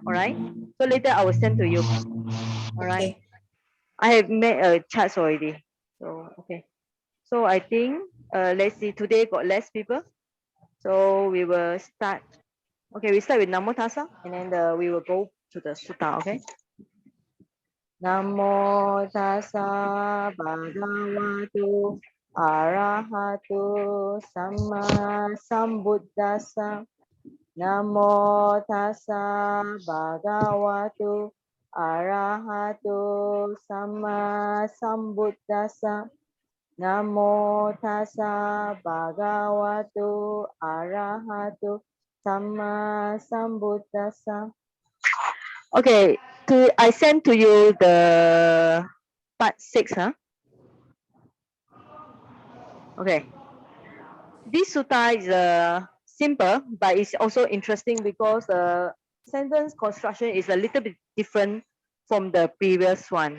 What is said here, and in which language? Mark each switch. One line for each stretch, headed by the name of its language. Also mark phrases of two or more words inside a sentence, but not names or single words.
English: All right, so later I will send to you. All right, Okay. I have made a charts already. So okay, so I think let's see, today got less people, so we will start. Okay, we start with
Pali: Namo Tassa,
English: and then we will go to the sutta. Okay.
Pali: Namo Tassa Bhagavato Arahato Samma Sambuddhassa. Namo Tassa Bhagavato Arahato Samma Sambuddhassa. Namo Tassa Bhagavato Arahato Samma Sambuddhassa.
English: Okay, I sent to you the part 6, huh? Okay. This sutta is simple, but it's also interesting because the sentence construction is a little bit different from the previous one.